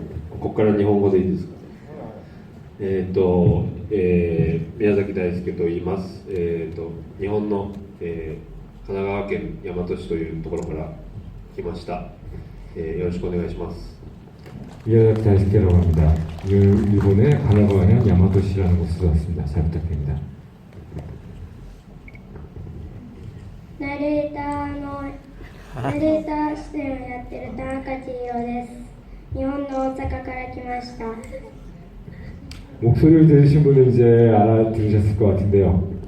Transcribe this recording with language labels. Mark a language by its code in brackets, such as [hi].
[ja] ここから日本語でいいですか。宮崎大輔と言います。日本の、神奈川県大和市というところから来ました。よろしくお願いします。 [ko] 미야자키 다이스케라고 합니다. 일본의 가나가와현 야마토시라는 곳에서 왔습니다. 잘 부탁드립니다. [ja] ナレーター出演をやってる田中千尋です。日本の大阪から来ました。 [ko] 목소리를 들으신 분은 이제 알아들으셨을 것 같은데요.